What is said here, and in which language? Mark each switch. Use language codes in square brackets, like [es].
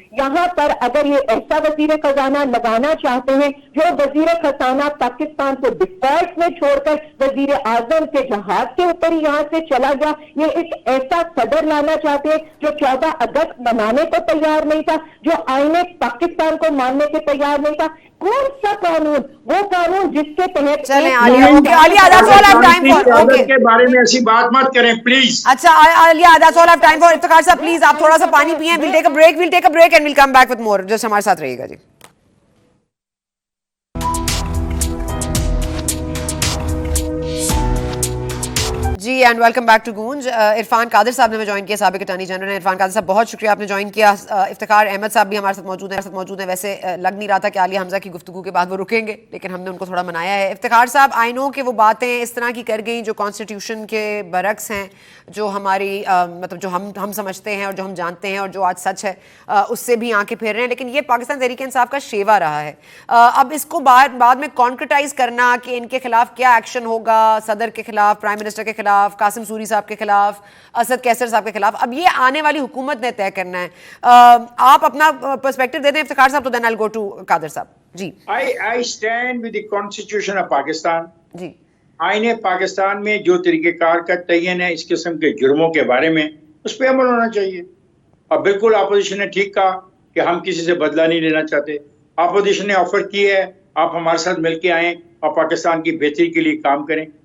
[ur] یہاں پر اگر یہ ایسا وزیر خزانہ لگانا چاہتے ہیں جو وزیر خزانہ پاکستان کو ڈیفالٹ میں چھوڑ کر وزیر اعظم کے جہاز کے اوپر ہی یہاں سے چلا گیا, یہ ایک ایسا صدر لانا چاہتے ہیں جو 14 اگست منانے کو تیار نہیں تھا, جو آئین پاکستان کو ماننے کے تیار نہیں تھا. کون سا قانون؟ وہ قانون جس کے تحت [en] چلیں Aliya, that's all I have time for. Okay. [ur] کے بارے میں ایسی بات مت کریں پلیز. [en] اچھا Aliya, that's all I have time for. [ur] Iftikhar صاحب پلیز آپ تھوڑا سا پانی پئیں. [en] we'll take a break and we'll come back with more. [ur] just ہمارے ساتھ رہیے گا جی. جی [en] and welcome back to [ur] گونج. عرفان قادر صاحب نے ہمیں جوائن کیا, سابق اٹارنی جنرل ہیں. عرفان قادر صاحب بہت شکریہ آپ نے جوائن کیا. افتخار احمد صاحب بھی ہمارے ساتھ موجود ہیں. ویسے لگ نہیں رہا تھا کہ عالیہ حمزہ کی گفتگو کے بعد وہ رکیں گے, لیکن ہم نے ان کو تھوڑا منایا ہے. افتخار صاحب, [en] I know [ur] کہ وہ باتیں اس طرح کی کر گئیں جو کانسٹیٹیوشن کے برعکس ہیں, جو ہماری مطلب جو ہم سمجھتے ہیں اور جو ہم جانتے ہیں اور جو آج سچ ہے اس سے بھی آنکھیں پھیر رہے ہیں, لیکن یہ پاکستان تحریک انصاف کا شیوا رہا ہے. اب اس کو بعد میں کانکریٹائز کرنا کہ ان کے خلاف کیا ایکشن ہوگا, صدر کے خلاف, پرائم منسٹر کے خلاف, قاسم سوری صاحب کے خلاف, اسد کیسر صاحب کے خلاف, اب یہ آنے والی حکومت نے طے کرنا ہے. آپ اپنا پرسپیکٹو دے دیں افتخار صاحب, تو [en] then I will go to [ur] قادر صاحب. جی [en] I stand with the Constitution of Pakistan. [ur] جی آئین پاکستان میں جو طریقہ کار کا تعین ہے اس قسم کے جرموں کے بارے میں, اس پہ عمل ہونا چاہیے. اور بالکل اپوزیشن نے ٹھیک کہا کہ ہم کسی سے بدلہ نہیں لینا چاہتے. اپوزیشن نے آفر کی ہے آپ ہمارے ساتھ مل کے آئیں اور پاکستان کی بہتری کے لیے کام کریں.